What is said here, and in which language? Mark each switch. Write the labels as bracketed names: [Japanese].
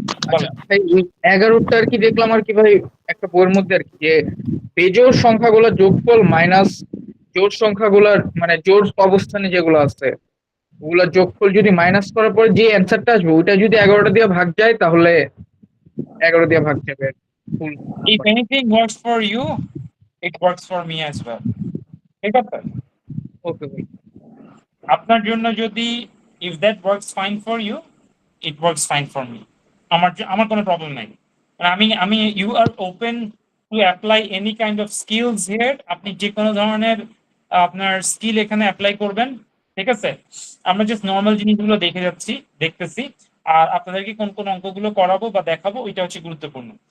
[Bangla] আচ্ছা ভাই 11টা আর কি দেখলাম আর কি ভাই, একটা বইয়ের মধ্যে আর কি, যে বেজোড় সংখ্যাগুলোর যোগফল মাইনাস জোড় সংখ্যাগুলোর মানে জোড় অবস্থানে যেগুলো আছে ওগুলোর যোগফল যদি মাইনাস করার পরে যে অ্যান্সারটা আসবে ওইটা যদি 11টা দিয়ে ভাগ যায় তাহলে 11 দিয়ে ভাগ যাবে ফুল। [English] If anything works for you, it works for me as well, [Bangla] ঠিক আছে? ওকে ভাই। আপনার জন্য যদি [English] if that works fine for you, it works fine for me, [Bangla] আমার কোনো প্রবলেম নাই। আমি [English] you are open to apply any kind of skills here, [Bangla] আপনি যে কোনো ধরনের আপনার স্কিল এখানে অ্যাপ্লাই করবেন, ঠিক আছে? আমরা জাস্ট নর্মাল জিনিসগুলো দেখতেছি, আর আপনাদেরকে কোন কোন অঙ্কগুলো করাবো বা দেখাবো ওইটা হচ্ছে গুরুত্বপূর্ণ।